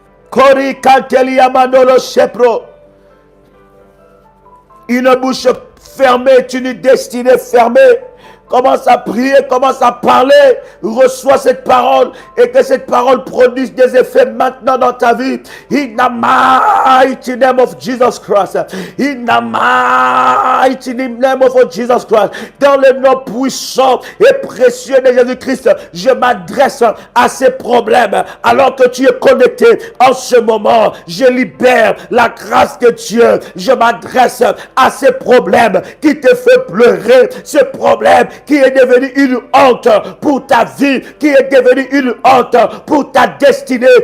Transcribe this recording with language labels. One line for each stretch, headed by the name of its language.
French: Kori kateli amandolo shepro. Une bouche fermée est une destinée fermée. Commence à prier, commence à parler. Reçois cette parole et que cette parole produise des effets maintenant dans ta vie.
English: In the mighty name of Jesus Christ. In the mighty name of Jesus Christ.
French: Dans le nom puissant et précieux de Jésus-Christ, je m'adresse à ces problèmes. Alors que tu es connecté en ce moment, je libère la grâce de Dieu. Je m'adresse à ces problèmes qui te fait pleurer. Ce problème qui est devenu une honte pour ta vie, qui est devenu une honte pour ta destinée.